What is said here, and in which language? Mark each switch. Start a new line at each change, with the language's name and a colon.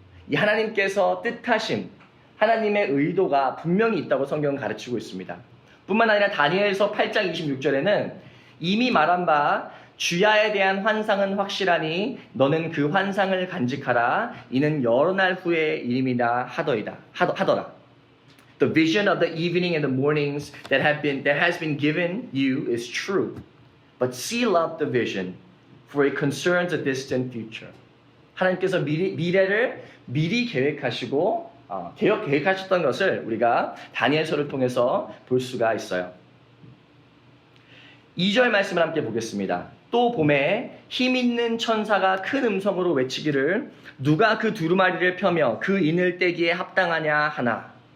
Korean: 이 하나님께서 뜻하심, 하나님의 의도가 분명히 있다고 성경은 가르치고 있습니다. 뿐만 아니라 다니엘서 8장 26절에는 이미 말한 바 주야에 대한 환상은 확실하니 너는 그 환상을 간직하라. 이는 여러 날 후의 일임이라 하더라.
English: The vision of the evening and the mornings that has been given you is true. But seal up the vision, for it concerns a distant future.
Korean: 하나님께서 미래를 미리 계획하시고 계획하셨던 것을 우리가 다니엘서를 통해서 볼 수가 있어요. 2절 말씀을 함께 보겠습니다. 또 봄에 힘있는 천사가 큰 음성으로 외치기를 누가 그 두루마리를 펴며 그 인을 떼기에 합당하냐 하나.